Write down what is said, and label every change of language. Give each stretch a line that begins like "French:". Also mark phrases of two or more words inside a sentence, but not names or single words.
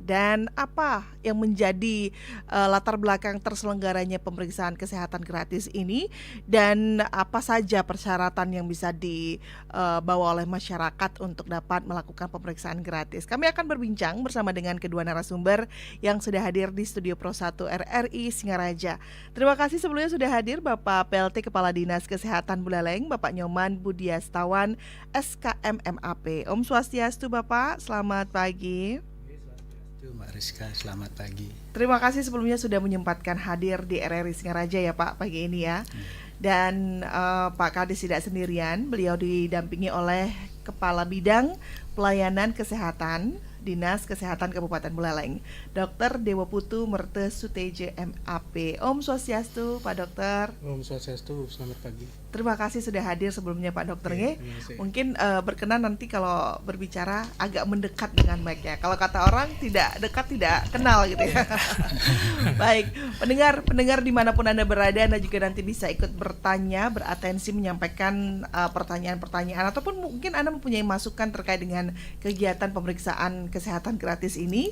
Indonesian: Dan apa yang menjadi latar belakang terselenggaranya pemeriksaan kesehatan gratis ini, dan apa saja persyaratan yang bisa dibawa oleh masyarakat untuk dapat melakukan pemeriksaan gratis. Kami akan berbincang bersama dengan kedua narasumber yang sudah hadir di Studio Pro 1 RRI Singaraja. Terima kasih sebelumnya sudah hadir Bapak PLT Kepala Dinas Kesehatan Buleleng, Bapak Nyoman Budiastawan, SKM MAP.
Balinese: Om Swastiastu
Indonesian: Bapak, selamat pagi. Mbak Rizka, selamat pagi. Terima kasih sebelumnya sudah menyempatkan hadir di RRI Singaraja ya Pak pagi ini ya. Dan Pak Kadis tidak sendirian, beliau didampingi oleh Kepala Bidang Pelayanan Kesehatan Dinas Kesehatan Kabupaten Buleleng, Dr. Dewa Putu Merte Suteje MAP.
Balinese: Om Swastiastu
Indonesian: Pak Dokter.
Balinese: Om Swastiastu,
Indonesian: selamat pagi. Terima kasih sudah hadir sebelumnya Pak Dokter ya. Mungkin berkenan nanti kalau berbicara agak mendekat dengan mic ya. Kalau kata orang tidak dekat tidak kenal gitu ya. Baik, pendengar dimanapun Anda berada, Anda juga nanti bisa ikut bertanya, beratensi menyampaikan pertanyaan-pertanyaan, ataupun mungkin Anda mempunyai masukan terkait dengan kegiatan pemeriksaan kesehatan gratis ini.